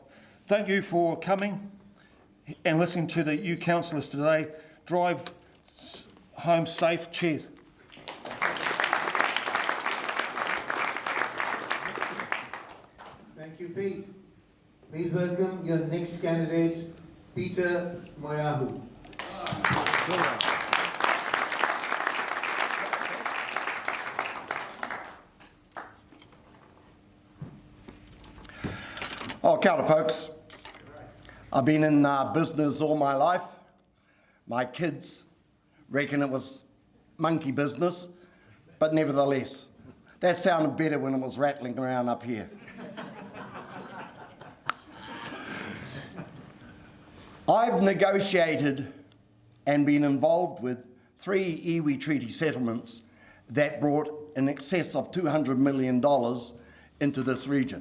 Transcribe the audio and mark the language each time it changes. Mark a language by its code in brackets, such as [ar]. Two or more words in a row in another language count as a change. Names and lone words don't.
[en] Thank you for coming and listening to the you councillors today. Drive home safe. Cheers. Thank you, Pete. Please welcome your next candidate, Peter Moyahu. [mi] Oh, kia ora, [en] folks. I've been in business all my life. My kids reckon it was monkey business, but nevertheless, that sounded better when it was rattling around up here. I've negotiated and been involved with 3 iwi treaty settlements that brought in excess of $200 million into this region.